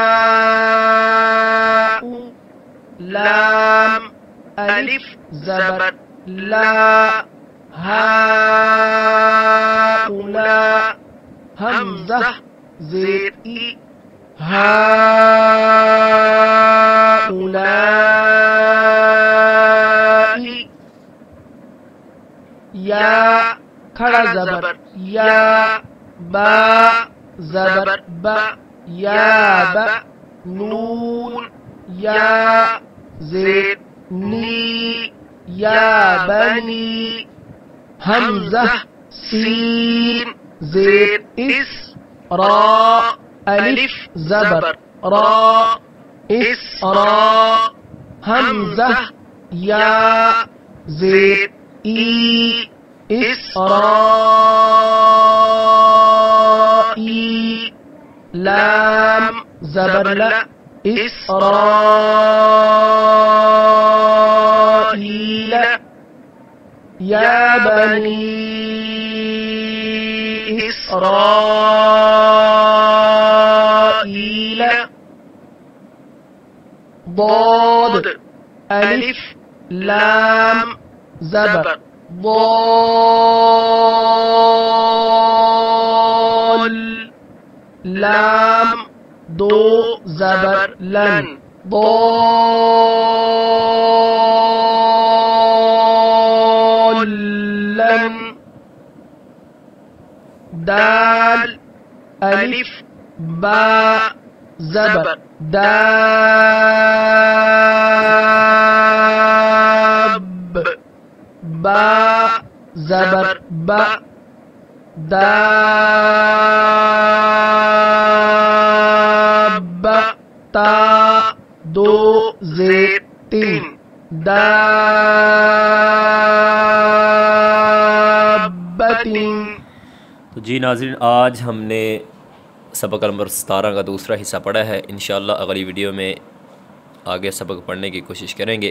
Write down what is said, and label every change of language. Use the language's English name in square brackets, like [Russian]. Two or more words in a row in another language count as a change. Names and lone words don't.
[Urdu] لام الف زبر لا ہاؤلا حمزہ زیر ای ہاؤلائی یا کھڑا زبر یا با زبر با یا با نون یا زیر نی یا بنی حمزہ سین زیر اس را الف زبر را اسرا حمزہ یا زیر ای اسرائی لام زبر ل اسرائیل [Arabic] يا بني إسرائيل [Urdu] ضاد ألف لام زبر ضال لام دو زبر لن ضالن دال ألف با زبر داب با زبر با داب تا دو زیر تین دابتین۔ تو جی ناظرین، آج ہم نے سبق نمبر 17 کا دوسرا حصہ پڑھا ہے۔ انشاءاللہ اگلی ویڈیو میں آگے سبق پڑھنے کی کوشش کریں گے۔